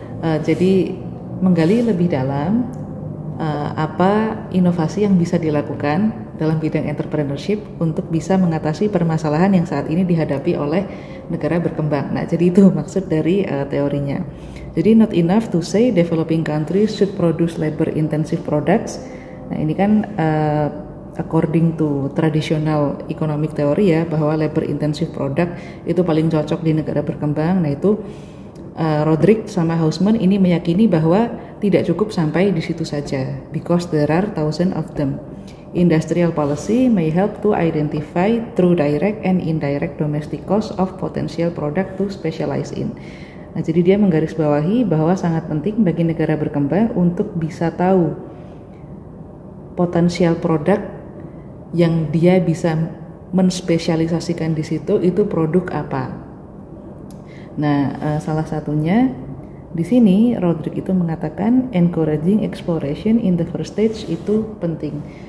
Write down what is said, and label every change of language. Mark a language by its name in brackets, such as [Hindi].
[Indonesian] Jadi menggali lebih dalam apa inovasi yang bisa dilakukan dalam bidang entrepreneurship untuk bisa mengatasi permasalahan yang saat ini dihadapi oleh negara berkembang. Nah, jadi itu maksud dari teorinya. Jadi [English] not enough to say developing countries should produce labor intensive products. [Indonesian] Nah, ini kan [English] according to traditional economic theory [Indonesian] ya, bahwa labor intensive product itu paling cocok di negara berkembang. Nah, itu Rodrik sama Hausmann ini meyakini bahwa tidak cukup sampai di situ saja, [English] because there are thousands of them. Industrial policy may help to identify through direct and indirect domestic cost of potential product to specialize in. [Indonesian] Nah, jadi dia menggarisbawahi bahwa sangat penting bagi negara berkembang untuk bisa tahu potensial produk yang dia bisa menspesialisasikan di situ itu produk apa. Nah, salah satunya di sini Rodrik itu mengatakan [English] encouraging exploration in the first stage [Indonesian] itu penting.